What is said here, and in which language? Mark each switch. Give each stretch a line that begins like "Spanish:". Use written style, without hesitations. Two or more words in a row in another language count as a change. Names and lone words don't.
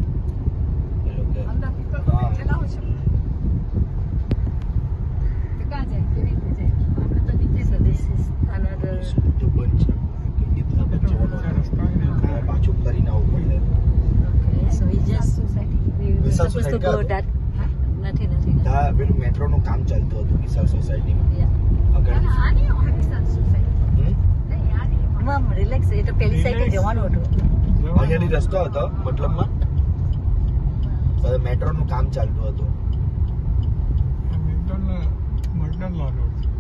English: So this is another.
Gujarati: પાછું કરીને આવવું પડે.
English: Okay, so we just we were Vishal supposed to Society go का- that. Nothing.
Gujarati: ત્યાં પેલું મેટ્રોનું કામ ચાલતું હતું વિશાલ સોસાયટીમાં
English: Yeah.
Gujarati: આગળ
English: Mom, relax.
Gujarati: એ તો પેલી સાઈડે જવાનું હતું. અહીંયાથી રસ્તો હતો મતલબમાં મેટ્રોનું કામ ચાલતું હતું. મગદલ્લા રોડ